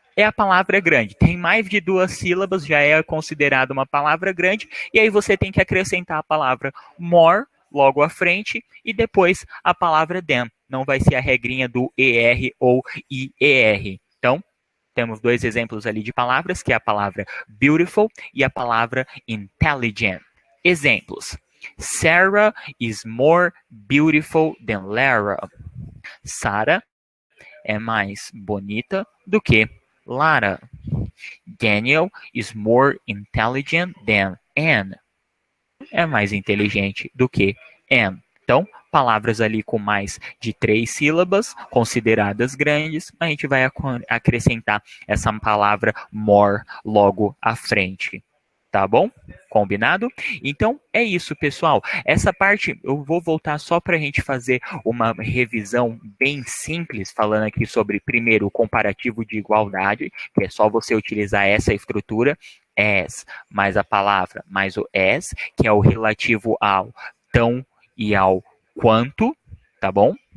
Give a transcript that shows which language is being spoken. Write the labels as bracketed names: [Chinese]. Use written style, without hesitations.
[Portuguese] É a palavra grande. Tem mais de duas sílabas, já é considerada uma palavra grande, e aí você tem que acrescentar a palavra more logo à frente e depois a palavra than. Não vai ser a regrinha do ER ou IER. Então, temos dois exemplos ali de palavras, que é a palavra beautiful e a palavra intelligent. Exemplos. [English] Sarah is more beautiful than Lara. [Portuguese] Sarah é mais bonita do que Lara. [English] Daniel is more intelligent than Anne. [Portuguese] É mais inteligente do que Anne. Então, palavras ali com mais de 3 sílabas, consideradas grandes, a gente vai acrescentar essa palavra more logo à frente. Tá bom? Combinado? Então, é isso, pessoal. Essa parte eu vou voltar só para a gente fazer uma revisão bem simples, falando aqui sobre, primeiro, o comparativo de igualdade, que é só você utilizar essa estrutura, as, mais a palavra, mais o as, que é o relativo ao tão e ao quanto, tá bom?